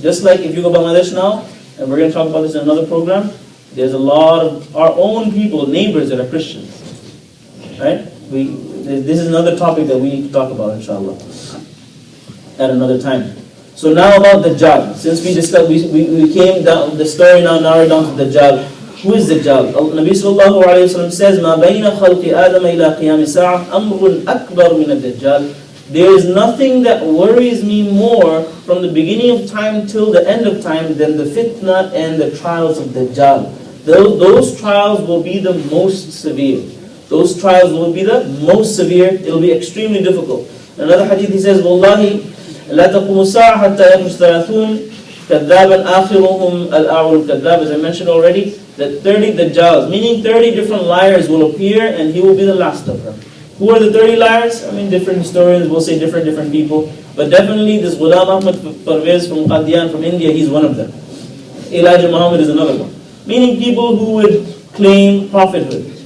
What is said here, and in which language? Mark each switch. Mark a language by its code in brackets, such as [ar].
[en] Just like if you go to Bangladesh now, and we're going to talk about this in another program, there's a lot of our own people, neighbors that are Christians. Right? This is another topic that we need to talk about, inshallah, at another time. So now about Dajjal. Since we discussed, we came down, the story now narrowed down to Dajjal. Who is Dajjal? Nabi sallallahu alayhi wa sallam says, [ar] مَا بَيْنَ خَلْقِ آدَمَ إِلَىٰ قِيَامِ سَاعَةٍ أَمْرٌ أَكْبَرُ مِنَ الدَّجَّالِ. [en] There is nothing that worries me more from the beginning of time till the end of time than the fitna and the trials of Dajjal. Those trials will be the most severe. Those trials will be the most severe. It will be extremely difficult. Another hadith he says, Wallahi, [ar] لا تقوم الساعة حتى يخرج 30 كذابا آخرهم الأعور الكذاب. [en] As I mentioned already, that 30 Dajjals, meaning 30 different liars will appear and he will be the last of them. Who are the 30 liars? I mean, different historians will say different people. But definitely this Ghulam Ahmad Parvez from Qadian, from India, he's one of them. Elijah Muhammad is another one. Meaning people who would claim prophethood.